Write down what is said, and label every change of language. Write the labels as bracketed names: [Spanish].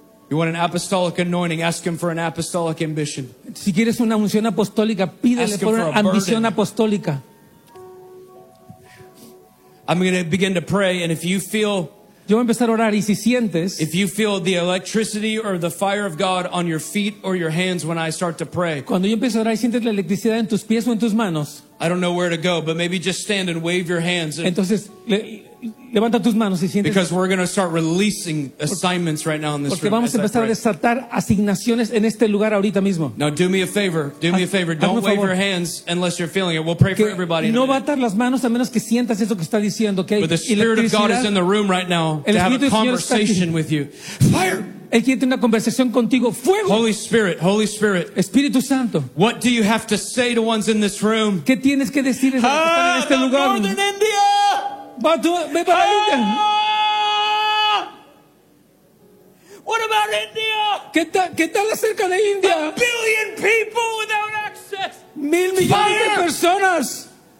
[English] You want an apostolic anointing, ask him for an apostolic ambition. [Spanish] Si quieres una unción apostólica, pídele por una ambición apostólica. [English] I'm going to begin to pray, and if you feel, [Spanish] yo voy a empezar a orar, y si sientes, [English] if you feel the electricity or the fire of God on your feet or your hands when I start to pray, [Spanish] cuando yo empiezo a orar y sientes la electricidad en tus pies o en tus manos, [English] I don't know where to go, but maybe just stand and wave your hands. [Spanish] Entonces, levanta tus manos y sientes. [English] Because we're going to start releasing assignments right now in this [Spanish] porque [English] room. [Spanish] Porque vamos a empezar a desatar asignaciones en este lugar ahorita mismo. [English] Now do me a favor. Do me a favor. Don't wave your hands unless you're feeling it. We'll pray [Spanish] que [English] for everybody. [Spanish] No va a atar las manos a menos que sientas eso que está diciendo. [English] Okay? But the Spirit of God is in the room right now to have a conversation with you. Fire. [Spanish] Él quiere tener una conversación contigo. Fuego. [English] Holy Spirit, Holy Spirit. [Spanish] Espíritu Santo. [English] What do you have to say to ones in this room? [Spanish] ¿Qué tienes que decir a los que están en este lugar? [English] Northern India. [Spanish] Va tú, ve para India. [English] What about India? [Spanish] ¿Qué tal acerca de India? [English] A billion people without access. [Spanish] Mil millones de personas.